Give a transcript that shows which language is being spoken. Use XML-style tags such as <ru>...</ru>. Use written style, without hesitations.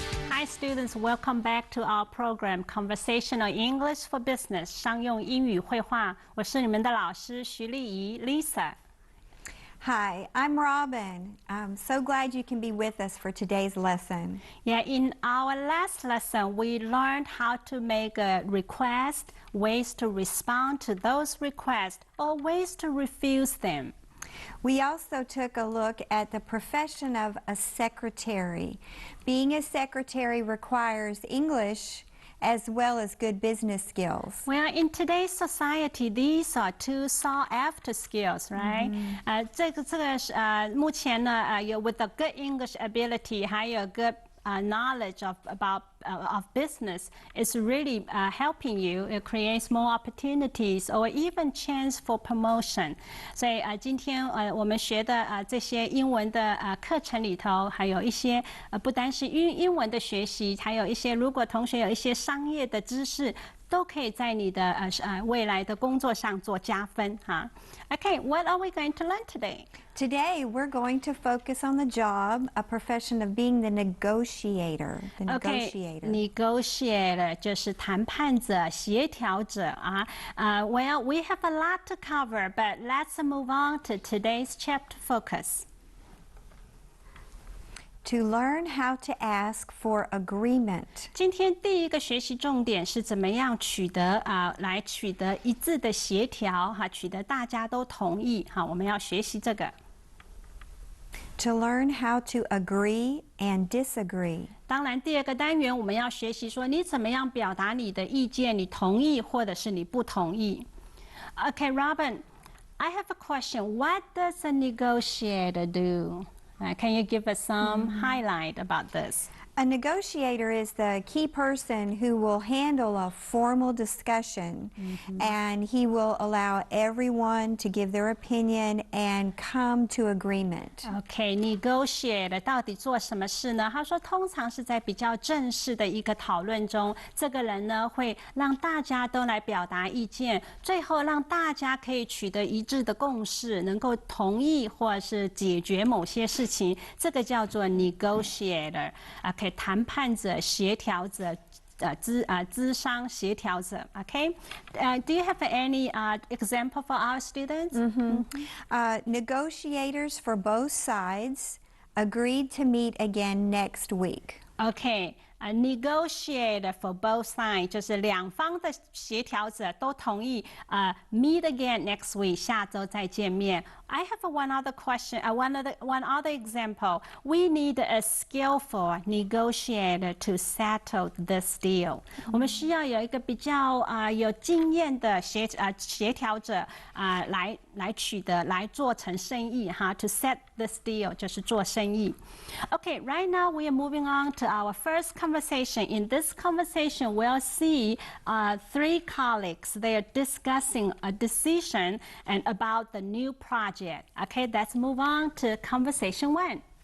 <en>Hi students, welcome back to our program Conversational English for Business</en> <zh>商用英语会话。我是你们的老师徐丽怡 Lisa。</zh> <en>Hi, I'm Robin. I'm so glad you can be with us for today's lesson. Yeah, in our last lesson, we learned how to make a request, ways to respond to those requests, or ways to refuse them. We also took a look at the profession of a secretary. Being a secretary requires English as well as good business skills. Well, in today's society, these are two sought-after skills, right?</en> <zh>这个目前呢有</zh> <en>with a good English ability，</en> <zh>还有</zh> <en>good knowledge about business is really helping you. It creates more opportunities or even chance for promotion.</en> <zh>所以今天我们学的这些英文的课程里头，还有一些不单是英文的学习，还有一些如果同学有一些商业的知识，都可以在你的未来的工作上做加分哈。</zh> <en>Okay, what are we going to learn today? Today, we're going to focus on the job, a profession of being the negotiator.</en> <zh>Negotiator 就是谈判者、协调者啊。</zh> <en>Well, we have a lot to cover, but let's move on to today's chapter focus. To learn how to ask for agreement.</en> <zh>今天第一个学习重点是怎么样来取得一致的协调哈，取得大家都同意哈，我们要学习这个。</zh> <en>To learn how to agree and disagree.</en> <zh>当然，第二个单元我们要学习说你怎么样表达你的意见，你同意或者是你不同意。</zh> <en>Okay, Robin, I have a question. What does a negotiator do? Can you give us some highlight about this? A negotiator is the key person who will handle a formal discussion, and he will allow everyone to give their opinion and come to agreement.</en> <zh>Okay, negotiate 到底做什么事呢？他说，通常是在比较正式的一个讨论中，这个人呢会让大家都来表达意见，最后让大家可以取得一致的共识，能够同意或是解决某些事情，这个叫做 negotiator。 Okay, 谈判者、协调者。咨商协调者 ，Okay?</zh> <en>Do you have any example for our students? Negotiators for both sides agreed to meet again next week. Okay.</en> <zh>Negotiate for both sides 就是两方的协调者都同意</zh> <en>meet again next week</en> <zh>下周再见面。</zh> <en>I have one other question, one other example. We need a skillful negotiator to settle this deal.</en> <zh>我们需要有一个比较有经验的协调者来做成生意哈。</zh> <en>To set this deal</en> <zh>就是做生意。</zh> <en>Okay, right now we are moving on to our first conversation. In this conversation, we'll see three colleagues. They are discussing a decision and about the new project. Okay, let's move on to conversation 1.</en>